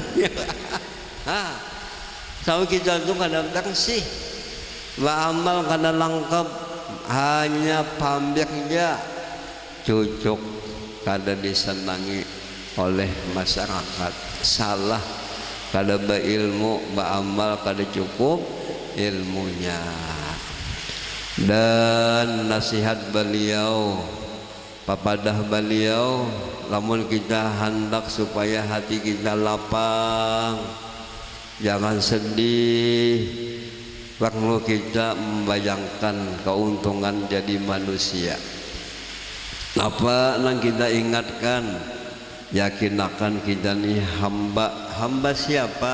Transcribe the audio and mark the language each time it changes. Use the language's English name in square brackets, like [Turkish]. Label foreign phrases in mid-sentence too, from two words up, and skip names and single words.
[Banjar] Tahu kita itu kada bersih, beramal kada lengkap, hanya pamernya, cucuk kada disenangi oleh masyarakat, salah kada berilmu, beramal kada cukup ilmunya. Dan nasihat beliau, papadah beliau, lamun kita hendak supaya hati kita lapang, jangan sedih, perlu kita membayangkan keuntungan jadi manusia. [Indonesian] Apa yang kita ingatkan, yakin akan kita nih hamba siapa?